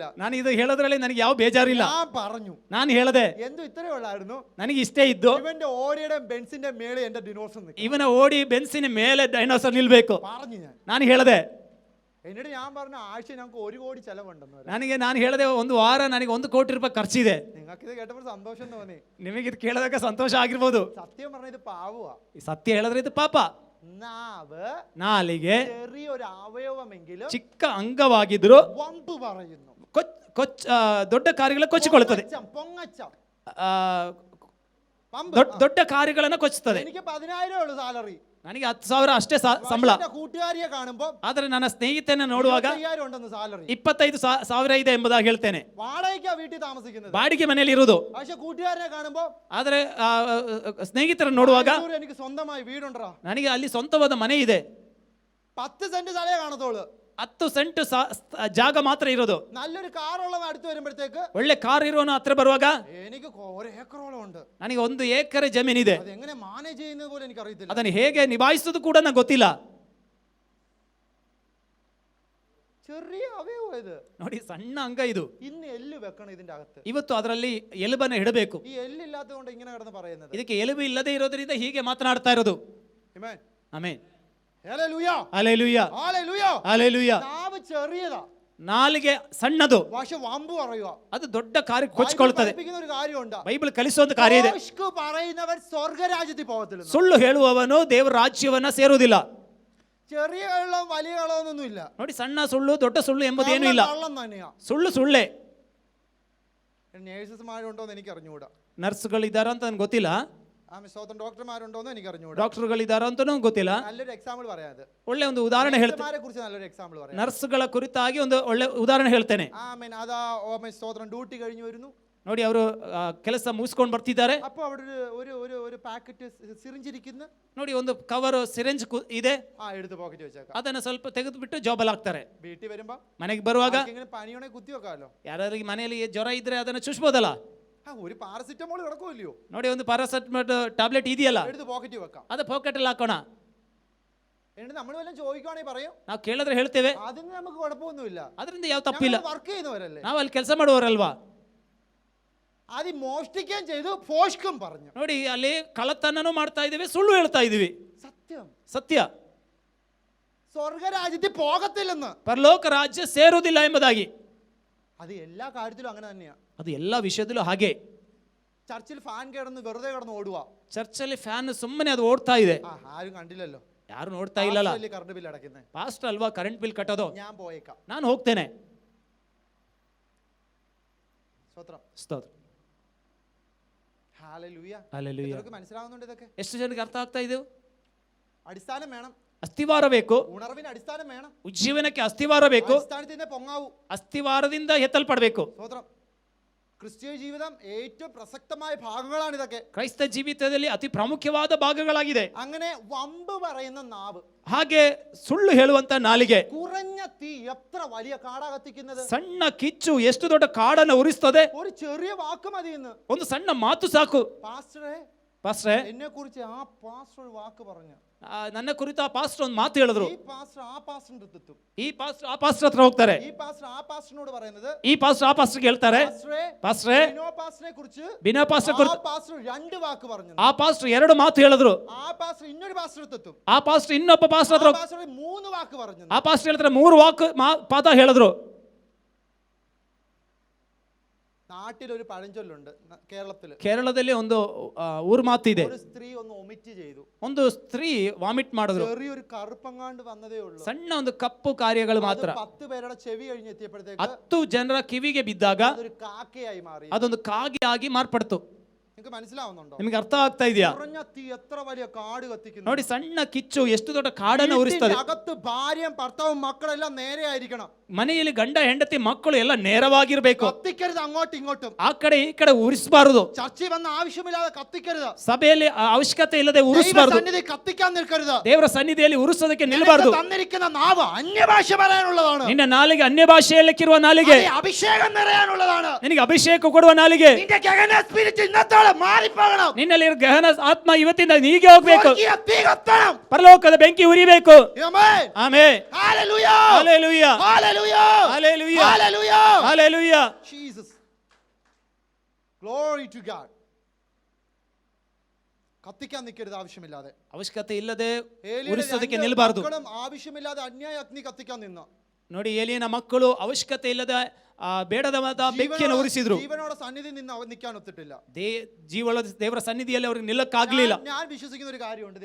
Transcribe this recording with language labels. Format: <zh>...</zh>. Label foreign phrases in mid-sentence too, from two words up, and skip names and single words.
<kn>ನಾನು ಇದು ಹೇಳೋದ್ರಲ್ಲಿ ನನಗೆ ಯಾವ ಬೇಜಾರಿಲ್ಲ.</kn> <ml>ഞാൻ പറഞ്ഞു.</ml> <kn>ನಾನು ಹೇಳಿದೆ,</kn> <ml>എന്തു ഇത്രയേ ഉള്ളായിരുന്നു.</ml> <kn>ನನಗೆ ಇಷ್ಟೇ ಇದ್ದು</kn> <ml>ഇവന്റെ ഓടിയുടെ ബെൻസിന്റെ മേലെ എന്റെ ഡിനോസർ നിൽക്കും.</ml> <kn>ಇವನ ಓಡಿ ಬೆನ್ಸಿನ ಮೇಲೆ ಡೈನೋಸರ್ ನಿಲ್ಬೇಕು</kn> <ml>പറഞ്ഞു ഞാൻ.</ml> <kn>ನಾನು ಹೇಳಿದೆ.</kn> <ml>എന്നിട്ട് ഞാൻ പറഞ്ഞ ആഴ്ച ഞങ്ങൾക്ക് 1 കോടി ചെലവുണ്ടെന്ന്.</ml> <kn>ನಾನು ಹೇಳಿದೆ, ಒಂದು ವಾರ ನನಗೆ 1 ಕೋಟಿ ರೂಪಾಯಿ ಖರ್ಚಿದೆ.</kn> <ml>നിങ്ങൾക്ക് ഇത് കേട്ടപ്പോൾ സന്തോഷം തോന്നി.</ml> <kn>ನಿಮಗೆ ಇದು ಕೇಳಿದಾಗ ಸಂತೋಷ ಆಗಿರ್ಬೋದು.</kn> <ml>സത്യം പറഞ്ഞ ഇത് പാവുക.</ml> <kn>ಈ ಸತ್ಯ ಹೇಳಿದ್ರೆ ಇದು ಪಾಪ.</kn> <ml>നാവ്</ml> <kn>ನಾಲಿಗೆ</kn> <ml>ചെറിയൊരു അവയവമെങ്കിലും</ml> <kn>ಚಿಕ್ಕ ಅಂಗವಾಗಿದ್ರು</kn> <ml>വമ്പ് പറയുന്നു.</ml> <kn>ದೊಡ್ಡ ಕಾರ್ಯಗಳ ಕೊಚ್ಚಿಕೊಳ್ಳುತ್ತದೆ.</kn> <ml>പൊങ്ങച്ചം.</ml> <kn>ದೊಡ್ಡ ಕಾರ್ಯಗಳನ್ನು ಕೊಚ್ಚುತ್ತದೆ.</kn> <ml>എനിക്ക് 10,000 ഉള്ളൂ സാലറി.</ml> <kn>ನನಗೆ 10,000 ಅಷ್ಟೇ ಸಂಬಳ.</kn> <ml>കൂട്ടുകാരിയെ കാണുമ്പോൾ</ml> <kn>ಆದ್ರೆ ನನ್ನ ಸ್ನೇಹಿತನ ನೋಡುವಾಗ</kn> <ml>25,000 ಉണ്ടെന്ന് സാലറി.</ml> <kn>25,000 ಇದೆ ಎಂಬುದಾಗಿ ಹೇಳ್ತೇನೆ.</kn> <ml>വാടകയ്ക്കാ വീട്ടിൽ താമസിക്കുന്നത്.</ml> <kn>ಬಾಡಿಗೆ ಮನೆಯಲ್ಲಿ ಇರುವುದು.</kn> <ml>പക്ഷെ കൂട്ടുകാരനെ കാണുമ്പോൾ</ml> <kn>ಆದ್ರೆ ಸ್ನೇಹಿತರನ್ನು ನೋಡುವಾಗ</kn> <ml>എനിക്ക് സ്വന്തമായി വീടുണ്ടോ.</ml> <kn>ನನಗೆ ಅಲ್ಲಿ ಸ್ವಂತವಾದ ಮನೆ ಇದೆ.</kn> <ml>10 സെന്റ് സ്ഥലേ കാണത്തോളൂ.</ml> <kn>10 ಸೆಂಟ್ ಜಾಗ ಮಾತ್ರ ಇರೋದು.</kn> <ml>നല്ലൊരു കാറുള്ളത് അടുത്ത് വരുമ്പോഴത്തേക്ക്,</ml> <kn>ಒಳ್ಳೆ ಕಾರ್ ಇರೋನು ಹತ್ರ ಬರುವಾಗ</kn> <ml>എനിക്ക് 1 ഏക്കറോളം ഉണ്ട്.</ml> <kn>ನನಗೆ 1 ಎಕರೆ ಜಮೀನಿದೆ.</kn> <ml>അത് എങ്ങനെ മാനേജ് ചെയ്യുന്നത് പോലെ എനിക്ക് അറിയത്തില്ല.</ml> <kn>ಅದನ್ನು ಹೇಗೆ ನಿಭಾಯಿಸುವುದು ಕೂಡ ನನಗೆ ಗೊತ್ತಿಲ್ಲ.</kn> <ml>ചെറിയ അവയവം ഇത്.</ml> <kn>ನೋಡಿ, ಸಣ್ಣ ಅಂಗ ಇದು.</kn> <ml>ഇന്ന് എല്ല് വെക്കണം ഇതിന്റെ അകത്ത്.</ml> <kn>ಇವತ್ತು ಅದರಲ್ಲಿ ಎಲುಬನ್ನು ಇಡಬೇಕು.</kn> <ml>ഈ എല്ലില്ലാത്തതുകൊണ്ട് ഇങ്ങനെ കിടന്ന് പറയുന്നത്.</ml> <kn>ಇದಕ್ಕೆ ಎಲುಬು ಇಲ್ಲದೆ ಇರೋದ್ರಿಂದ ಹೀಗೆ ಮಾತನಾಡ್ತಾ ಇರೋದು.</kn> <ml>ആമേൻ.</ml> <kn>ಆಮೆನ್.</kn> <ml>ഹല്ലേലൂയ.</ml> <kn>ಹಲ್ಲೆಲೂಯಾ.</kn> <ml>ഹല്ലേലൂയ.</ml> <kn>ಹಲ್ಲೆಲೂಯಾ.</kn> <ml>നാവ് ചെറിയതാ.</ml> <kn>ನಾಲಿಗೆ ಸಣ್ಣದು,</kn> <ml>പക്ഷെ വമ്പ് പറയുക.</ml> <kn>ಅದು ದೊಡ್ಡ ಕಾರ್ಯ ಕೊಚ್ಚಿಕೊಳ್ಳುತ್ತದೆ.</kn> <ml>പഠിപ്പിക്കുന്ന ഒരു കാര്യമുണ്ട്.</ml> <kn>ಬೈಬಲ್ ಕಲಿಸುವಂತ ಕಾರ್ಯ ಇದೆ.</kn> <ml>ഭോഷ്ക് പറയുന്നവൻ സ്വർഗ്ഗരാജ്യത്തിൽ പോകത്തില്ല.</ml> <kn>ಸುಳ್ಳು ಹೇಳುವವನು ದೇವರ ರಾಜ್ಯವನ್ನ ಸೇರುವುದಿಲ್ಲ.</kn> <ml>ചെറിയ കള്ളം വലിയ കള്ളമൊന്നും ഇല്ല.</ml> <kn>ನೋಡಿ, ಸಣ್ಣ ಸುಳ್ಳು ದೊಡ್ಡ ಸುಳ್ಳು ಎಂಬುದೇನೂ ಇಲ್ಲ.</kn> <ml>കള്ളം തന്നെയാ.</ml> <kn>ಸುಳ್ಳು ಸುಳ್ಳೇ.</kn> <ml>നേഴ്സസ്മാരുണ്ടോന്ന് എനിക്ക് അറിഞ്ഞുകൂടാ.</ml> <kn>ನರ್ಸ್ಗಳಿದಾರ ಅಂತ ನನ್ಗೆ ಗೊತ್ತಿಲ್ಲ.</kn> <ml>ഡോക്ടർമാരുണ്ടോന്ന് എനിക്ക് അറിഞ്ഞുകൂടാ.</ml> <kn>ಡಾಕ್ಟರ್ಗಳಿದಾರ ಅಂತನೂ ಗೊತ್ತಿಲ್ಲ.</kn> <ml>നല്ലൊരു എക്സാമ്പിൾ പറയാം. അത്</ml> <kn>ಒಳ್ಳೆ ಒಂದು ಉದಾಹರಣೆ ಹೇಳ್ತೇನೆ.</kn> <ml>കുറിച്ച് നല്ലൊരു എക്സാമ്പിൾ പറയാം.</ml> <kn>ನರ್ಸ್ಗಳ ಕುರಿತಾಗಿ ಒಂದು ಒಳ್ಳೆ ಉದಾಹರಣೆ ಹೇಳ್ತೇನೆ.</kn> <ml>ആമേൻ. അതാ സ്തോത്രം ഡ്യൂട്ടി കഴിഞ്ഞു വരുന്നു.</ml> <kn>ನೋಡಿ, ಅವರು ಕೆಲಸ ಮುಗಿಸ್ಕೊಂಡು ಬರ್ತಿದ್ದಾರೆ.</kn> <ml>അപ്പോൾ അവിടെ ഒരു പാക്കറ്റ് സിറിഞ്ച് ഇരിക്കുന്നു.</ml> <kn>ನೋಡಿ, ಒಂದು ಕವರ್ ಸಿರಿಂಜ್ ಇದೆ.</kn> <ml>എടുത്ത് പോക്കറ്റ് വെച്ചേക്കാം.</ml> <kn>ಅದನ್ನ ಸ್ವಲ್ಪ ತೆಗೆದು ಬಿಟ್ಟು ಜೋಬಲ್ ಹಾಕ್ತಾರೆ.</kn> <ml>വീട്ടിൽ വരുമ്പോ</ml> <kn>ಮನೆಗೆ ಬರುವಾಗ</kn> <ml>പനിയോടെ കുത്തി വെക്കാമല്ലോ.</ml> <kn>ಯಾರಿಗೆ ಮನೆಯಲ್ಲಿ ಜ್ವರ ಇದ್ರೆ ಅದನ್ನ ಚುಚ್ಬೋದಲ್ಲ.</kn> <ml>ഒരു പാരസിറ്റമോൾ കിടക്കുമല്ലോ.</ml> <kn>ನೋಡಿ, ಒಂದು ಪ್ಯಾರಾಸಿಟಮೋಲ್ ಟ್ಯಾಬ್ಲೆಟ್ ಇದೆಯಲ್ಲ,</kn> <ml>എടുത്ത് പോക്കറ്റ് വെക്കാം.</ml> <kn>ಅದು ಪಾಕೆಟ್ ಅಲ್ಲಿ ಹಾಕೋಣ.</kn> <ml>എന്നിട്ട് നമ്മൾ വല്ലതും ചോദിക്കുവാണെങ്കിൽ പറയും,</ml> <kn>ನಾವು ಕೇಳಿದ್ರೆ ಹೇಳ್ತೇವೆ.</kn> <ml>അതിന് നമുക്ക് കുഴപ്പമൊന്നുമില്ല,</ml> <kn>ಅದರಿಂದ ಯಾವ ತಪ್ಪಿಲ್ಲ,</kn> <ml>വർക്ക് ചെയ്യുന്നവരല്ലേ,</ml> <kn>ನಾವು ಅಲ್ಲಿ ಕೆಲಸ ಮಾಡುವವರಲ್ವಾ.</kn> <ml>അത് മോഷ്ടിക്കുകയും ചെയ്തു, ഭോഷ്കും പറഞ്ഞു.</ml> <kn>ನೋಡಿ, ಅಲ್ಲಿ ಕಳ್ಳತನನೂ ಮಾಡ್ತಾ ಇದೀವಿ, ಸುಳ್ಳು ಹೇಳ್ತಾ ಇದೀವಿ.</kn> <ml>സത്യം,</ml> <kn>ಸತ್ಯ.</kn> <ml>സ്വർഗരാജ്യത്തിൽ പോകത്തില്ലെന്ന്,</ml> <kn>ಪರಲೋಕ ರಾಜ್ಯ ಸೇರುವುದಿಲ್ಲ ಎಂಬುದಾಗಿ.</kn> <ml>അത് എല്ലാ കാര്യത്തിലും അങ്ങനെ തന്നെയാ.</ml> <kn>ಅದು ಎಲ್ಲ ವಿಷಯದಲ್ಲೂ ಹಾಗೆ.</kn> <ml>ചർച്ചിൽ ഫാൻ കിടന്ന് വെറുതെ കിടന്ന് ഓടുക.</ml> <kn>ಚರ್ಚಲ್ಲಿ ಫ್ಯಾನ್ ಸುಮ್ಮನೆ ಅದು ಓಡ್ತಾ ಇದೆ,</kn> <ml>ആരും കണ്ടില്ലല്ലോ,</ml> <kn>ಯಾರು ನೋಡ್ತಾ ಇಲ್ಲಲ್ಲ.</kn> <ml>കറണ്ട് ಬಿಲ್ അടയ്ക്കുന്നത്</ml> <kn>ಪಾಸ್ಟ್ ಅಲ್ವಾ, ಕರೆಂಟ್ ಬಿಲ್ ಕಟ್ಟೋದು.</kn> <ml>ഞാൻ പോയേക്കാം,</ml> <kn>ನಾನು ಹೋಗ್ತೇನೆ.</kn> <ml>സ്തോത്രം,</ml> <kn>ಸ್ತೋತ್ರ.</kn> <ml>ഹല്ലേലൂയ.</ml> <kn>ಹಲ್ಲೆಲೂಯಾ.</kn> <ml>ഇതൊക്കെ മനസ്സിലാവുന്നുണ്ട്. ഇതൊക്കെ</ml> <kn>ಎಷ್ಟು ಜನಕ್ಕೆ ಅರ್ಥ ಆಗ್ತಾ ಇದೆ?</kn> <ml>അടിസ്ഥാനം വേണം,</ml> <kn>ಅಸ್ಥಿವಾರ ಬೇಕು,</kn> <ml>ഉണർവിന് അടിസ്ഥാനം വേണം,</ml> <kn>ಉಜ್ಜೀವನಕ್ಕೆ ಅಸ್ಥಿವಾರ ಬೇಕು,</kn> <ml>അടിസ്ഥാനത്തിന്റെ പൊങ്ങാവൂ.</ml> <kn>ಅಸ್ಥಿವಾರದಿಂದ ಎತ್ತಲ್ಪಡಬೇಕು.</kn> <ml>സ്തോത്രം. ക്രിസ്തീയ ജീവിതം ഏറ്റവും പ്രസക്തമായ ഭാഗങ്ങളാണ് ഇതൊക്കെ.</ml> <kn>ಕ್ರೈಸ್ತ ಜೀವಿತದಲ್ಲಿ ಅತಿ ಪ್ರಾಮುಖ್ಯವಾದ ಭಾಗಗಳಾಗಿದೆ.</kn> <ml>അങ്ങനെ വമ്പ് പറയുന്ന നാവ്,</ml> <kn>ಹಾಗೆ ಸುಳ್ಳು ಹೇಳುವಂತ ನಾಲಿಗೆ.</kn> <ml>കുറഞ്ഞ തീ എത്ര വലിയ കാടാ കത്തിക്കുന്നത്.</ml> <kn>ಸಣ್ಣ ಕಿಚ್ಚು ಎಷ್ಟು ದೊಡ್ಡ ಕಾಡನ್ನು ಉರಿಸ್ತದೆ.</kn> <ml>ഒരു ചെറിയ വാക്ക് മതി എന്ന്.</ml> <kn>ಒಂದು ಸಣ್ಣ ಮಾತು ಸಾಕು.</kn> <ml>പാസ്റ്ററെ, എന്നെ കുറിച്ച് ആ പാസ്റ്റർ ഒരു വാക്ക് പറഞ്ഞു,</ml> <kn>ನನ್ನ ಕುರಿತು ಆ ಪಾಸ್ಟರ್ ಒಂದು ಮಾತು ಹೇಳಿದ್ರು.</kn> <ml>ഈ പാസ്റ്റർ ആ പാസ്റ്ററിന്റെ അടുത്തെത്തും,</ml> <kn>ಈ ಪಾಸ್ಟರ್ ಆ ಪಾಸ್ಟರ್ ಹತ್ರ ಹೋಗ್ತಾರೆ.</kn> <ml>ഈ പാസ്റ്റർ ആ പാസ്റ്ററിനോട് പറയുന്നത്,</ml> <kn>ಈ ಪಾಸ್ಟರ್ ಆ ಪಾಸ್ಟರ್ಗೆ ಹೇಳ್ತಾರೆ, ಪಾಸ್ಟ್ರೇ,</kn> <ml>ബിനോ പാസ്റ്ററിനെ കുറിച്ച്</ml> <kn>ಬಿನೋ ಪಾಸ್ಟರ್</kn> <ml>ആ</ml> <kn>ಕುರಿತು</kn> <ml>പാസ്റ്റർ രണ്ട് വാക്ക് പറഞ്ഞു,</ml> <kn>ಆ ಪಾಸ್ಟರ್ ಎರಡು ಮಾತು ಹೇಳಿದ್ರು.</kn> <ml>ആ പാസ്റ്റർ ಇನ್ನೊരു പാസ്റ്റർ അടുത്തെത്തും,</ml> <kn>ಆ ಪಾಸ್ಟರ್ ಇನ್ನೊಬ್ಬ ಪಾಸ್ಟರ್ ಹತ್ರ</kn> <ml>ആ പാസ്റ്റർ മൂന്ന് വാക്ക് പറഞ്ഞു,</ml> <kn>ಆ ಪಾಸ್ಟರ್ ಹೇಳ್ತಾರೆ ಮೂರು ಪಾದ ಹೇಳಿದ್ರು.</kn> <ml>നാട്ടിലൊരു പഴഞ്ചൊല്ലുണ്ട്,</ml> <kn>ಕೇರಳದಲ್ಲಿ ಒಂದು ಊರು ಮಾತು ಇದೆ.</kn> <ml>ഒരു സ്ത്രീ ഒന്ന് ഒമിറ്റ് ചെയ്തു,</ml> <kn>ಒಂದು ಸ್ತ್ರೀ ವಾಮಿಟ್ ಮಾಡಿದ್ರು.</kn> <ml>ചെറിയൊരു കറുപ്പങ്ങാണ്ട് വന്നതേ ഉള്ളൂ,</ml> <kn>ಸಣ್ಣ ಒಂದು ಕಪ್ಪು ಕಾರ್ಯಗಳು ಮಾತ್ರ.</kn> <ml>10 പേരുടെ ചെവി കഴിഞ്ഞ് എത്തിയപ്പോഴത്തേക്ക്</ml> <kn>10 ಜನರ ಕಿವಿಗೆ ಬಿದ್ದಾಗ</kn> <ml>അതൊരു കാക്കയായി മാറി.</ml> <kn>ಅದೊಂದು ಕಾಗೆ ಆಗಿ ಮಾರ್ಪಡ್ತು.</kn> <ml>നിങ്ങൾക്ക് മനസ്സിലാവുന്നുണ്ടോ?</ml> <kn>ನಿಮಗೆ ಅರ್ಥ ಆಗ್ತಾ ಇದೆಯಾ?</kn> <ml>കുറഞ്ഞ തീ എത്ര വലിയ കാട് കത്തിക്കുന്നു.</ml> <kn>ನೋಡಿ, ಸಣ್ಣ ಕಿಚ್ಚು ಎಷ್ಟು ದೊಡ್ಡ ಕಾಡನ್ನು ಉರಿಸ್ತದೆ.</kn> <ml>അകത്ത് ഭാര്യയും ഭർത്താവും മക്കളെല്ലാം നേരെ ആയിരിക്കണം.</ml> <kn>ಮನೆಯಲ್ಲಿ ಗಂಡ ಹೆಂಡತಿ ಮಕ್ಕಳು ಎಲ್ಲ ನೇರವಾಗಿರ್ಬೇಕು.</kn> <ml>കത്തിക്കരുത് അങ്ങോട്ടും ഇങ്ങോട്ടും,</ml> <kn>ಆ ಕಡೆ ಈ ಕಡೆ ಉರಿಸಬಾರದು.</kn> <ml>ചർച്ചയിൽ വന്ന ആവശ്യമില്ലാതെ കത്തിക്കരുത്.</ml> <kn>ಸಭೆಯಲ್ಲಿ ಅವಶ್ಯಕತೆ ಇಲ್ಲದೆ ಉರಿಸಬಾರದು.</kn> <ml>സന്നിധി കത്തിക്കാൻ നിൽക്കരുത്.</ml> <kn>ದೇವರ ಸನ್ನಿಧಿಯಲ್ಲಿ ಉರಿಸೋದಕ್ಕೆ ನಿಲ್ಲಬಾರದು.</kn> <ml>തന്നിരിക്കുന്ന നാവ് അന്യഭാഷ പറയാനുള്ളതാണ്.</ml> <kn>ನಿನ್ನ ನಾಲಿಗೆ ಅನ್ಯ ಭಾಷೆಯಲ್ಲಿರುವ ನಾಲಿಗೆ.</kn> <ml>അഭിഷേകം നിറയാനുള്ളതാണ്.</ml> <kn>ನಿನಗೆ ಅಭಿಷೇಕ ಕೊಡುವ ನಾಲಿಗೆ.</kn> <ml>നിന്റെ ഗഹന സ്പിരിറ്റ് ഇന്നത്തോളം മാറിപ്പോകണം.</ml> <kn>ನಿನ್ನಲ್ಲಿ ಗಹನ ಆತ್ಮ ಇವತ್ತಿಂದ ನೀಗೆ ಹೋಗ್ಬೇಕು.</kn> <ml>തീ കത്തണം.</ml> <kn>ಪರಲೋಕದ ಬೆಂಕಿ ಉರಿಬೇಕು. ಆಮೆನ್. ಆಮೆನ್.</kn> <ml>ഹല്ലേലൂയ.</ml> <kn>ಹಲ್ಲೆಲೂಯಾ.</kn> <ml>ഹല്ലേലൂയ.</ml> <kn>ಹಲ್ಲೆಲೂಯಾ.</kn> <ml>ഹല്ലേലൂയ.</ml> <kn>ಹಲ್ಲೆಲೂಯಾ.</kn> <en>Jesus. Glory to God.</en> <ml>കത്തിക്കാൻ നിൽക്കരുത് ആവശ്യമില്ലാതെ.</ml> <kn>ಅವಶ್ಯಕತೆ ಇಲ್ಲದೆ ಉರಿಸೋದಕ್ಕೆ ನಿಲ್ಲಬಾರದು.</kn> <ml>ആവശ്യമില്ലാതെ അന്യായ അഗ്നി കത്തിക്കാൻ നിന്നു.</ml> <kn>ನೋಡಿ, ಏಲಿಯನ ಮಕ್ಕಳು ಅವಶ್ಯಕತೆ ಇಲ್ಲದೆ ಬೇಡದವಾದ ಬೆಂಕಿಯನ್ನು ಉರಿಸಿದ್ರು.</kn> <ml>ജീവനോടെ സന്നിധി നിന്ന് നിൽക്കാൻ ഒത്തിട്ടില്ല.</ml> <kn>ದೇವರ ಸನ್ನಿಧಿಯಲ್ಲಿ ಅವ್ರಿಗೆ ನಿಲ್ಲಕ್ಕಾಗ್ಲಿಲ್ಲ.</kn> <ml>ഞാൻ വിശ്വസിക്കുന്ന ഒരു കാര്യമുണ്ട്,</ml>